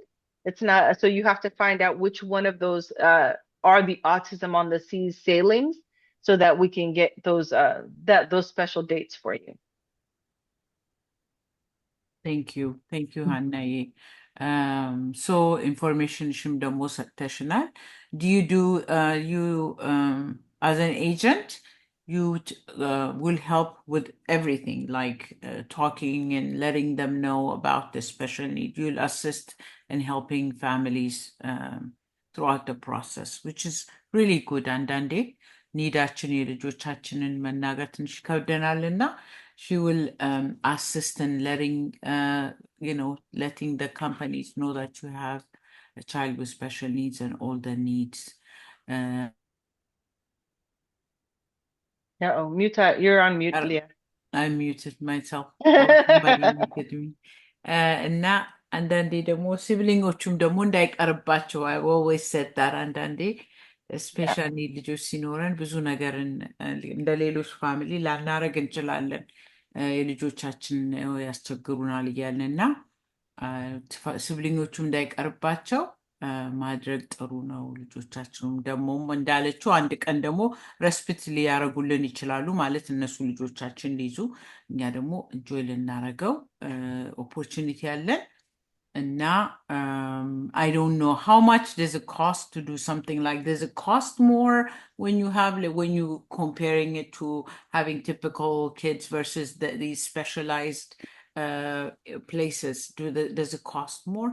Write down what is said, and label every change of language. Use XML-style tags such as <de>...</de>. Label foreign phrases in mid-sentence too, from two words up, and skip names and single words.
<en>It's not, so you have to find out which one of those are the Autism on the Seas sailings so that we can get those special dates for you. Thank you, Hannah. So information</en> <am>shim ደግሞ ሰጥተሽናል.</am> <en>Do you do as an agent, you will help with everything like talking and letting them know about the special need. You'll assist in helping families throughout the process, which is really good.</en> <am>አንዳንዴ ኒዳችን የልጆቻችንን መናገር ትንሽ ይከብደናልና</am> <en>she will assist in letting the companies know that you have a child with special needs and all the needs. You're on mute, Leah. I muted myself. Somebody muted me.</en> <am>እና አንዳንዴ ደግሞ ሲብሊንጎቹም ደግሞ እንዳይቀርባቸው</am> <en>I always said that</en> <am>አንዳንዴ ስፔሻሊ ልጆች ሲኖረን ብዙ ነገርን እንደ ሌሎች ፋሚሊ ላናረግ እንችላለን የልጆቻችን ያስቸግሩናል እያልን እና ሲብሊንጎቹም እንዳይቀርባቸው ማድረግ ጥሩ ነው። ልጆቻችንም ደግሞ እንዳለችው አንድ ቀን ደግሞ ረስፒት ሊያረጉልን ይችላሉ ማለት እነሱ ልጆቻችን ሊይዙ እኛ ደግሞ እንጆይ ልናረገው ኦፖርቹኒቲ ያለን እና</am> <en>I don't know how much does it cost to do something like does it cost more when you comparing it to having typical kids versus these specialized places does it cost more?</en>